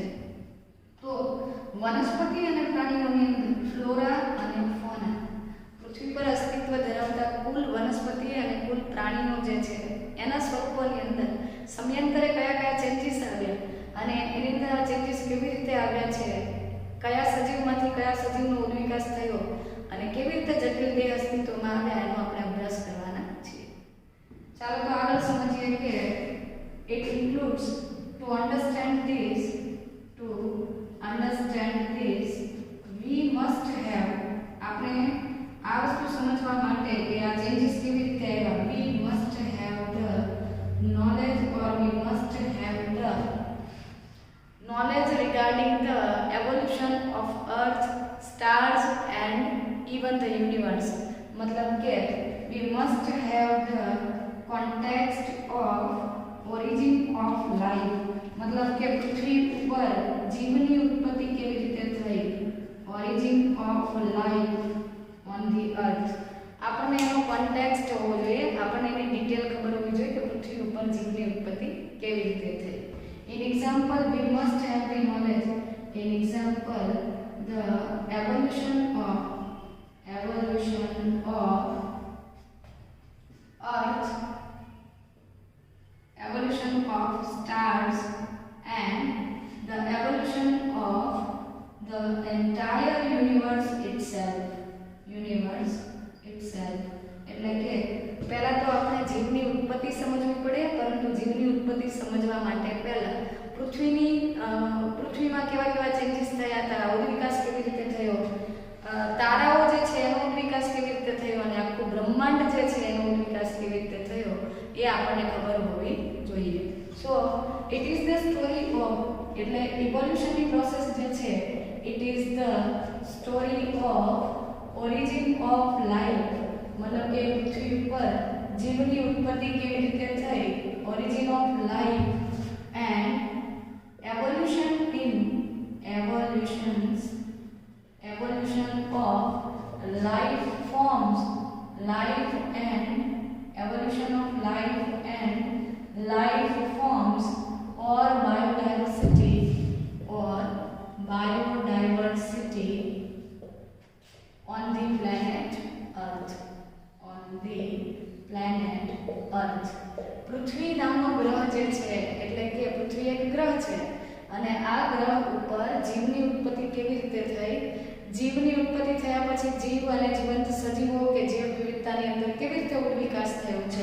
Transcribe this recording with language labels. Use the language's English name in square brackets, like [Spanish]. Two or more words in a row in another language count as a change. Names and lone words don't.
[Gujarati] તો વનસ્પતિ અને પ્રાણીઓની અંદર ફ્લોરા અને ફોના, પૃથ્વી પર અસ્તિત્વ ધરાવતા કુલ વનસ્પતિ અને કુલ પ્રાણીઓ જે છે એના સ્વરૂપોની અંદર સમયાંતરે કયા ચેન્જીસ આવ્યા અને એની અંદર આ ચેન્જીસ કેવી રીતે આવ્યા છે, કયા સજીવમાંથી કયા સજીવનો ઉદ્વિકાસ થયો અને કેવી રીતે જટિલ દેહ અસ્તિત્વમાં આવ્યા એનો આપણે અભ્યાસ કરવાના છીએ. ચાલો તો આગળ સમજીએ કે [English] it includes to understand this we must have, [Gujarati] આપણે આ વસ્તુ સમજવા માટે કે આ ચેન્જીસ કેવી રીતે આવ્યા, [English] we must have the knowledge regarding the evolution of earth, stars and even the universe. मतलब કે we must have the context of origin of life. [Gujarati] मतलब કે પૃથ્વી ઉપર જીવની ઉત્પત્તિ કેવી રીતે થઈ, [English] origin of life on the earth. [Gujarati] આપણને એનો કોન્ટેક્સ્ટ હોવો જોઈએ, આપણને એની ડિટેલ ખબર હોવી જોઈએ કે પૃથ્વી ઉપર જીવની ઉત્પત્તિ કેવી રીતે થઈ. [English] In example, we must have the knowledge. In example, the evolution of earth, evolution of stars and the evolution of the entire universe itself. [Gujarati] એટલે કે પહેલા તો આપણે જીવની ઉત્પત્તિ સમજવી પડે, પરંતુ જીવની ઉત્પત્તિ સમજવા માટે પહેલા પૃથ્વીમાં કેવા ચેન્જીસ થયા હતા, ઉદ્વિકાસ કેવી રીતે થયો, તારાઓ જે છે એનો ઉદ્વિકાસ કેવી રીતે થયો અને આખું બ્રહ્માંડ જે છે એનો ઉદ્વિકાસ કેવી રીતે થયો એ આપણને ખબર હોવી જોઈએ. [English] So it is the story of, [Gujarati] એટલે ઇવોલ્યુશનની પ્રોસેસ જે છે [English] it is the story of origin of life. [Gujarati] मतलब કે પૃથ્વી ઉપર જીવની ઉત્પત્તિ કેવી રીતે થઈ, [English] origin of life and evolution of life forms, evolution of life and life forms or biodiversity on the planet Earth. [Gujarati] પૃથ્વી નામનો ગ્રહ જે છે એટલે કે પૃથ્વી એક ગ્રહ છે અને આ ગ્રહ ઉપર જીવની ઉત્પત્તિ કેવી રીતે થઈ, જીવની ઉત્પત્તિ થયા પછી જીવ અને જીવંત સજીવો કે જીવ વિવિધતાની અંદર કેવી રીતે ઉદ્વિકાસ વિકાસ થયો છે.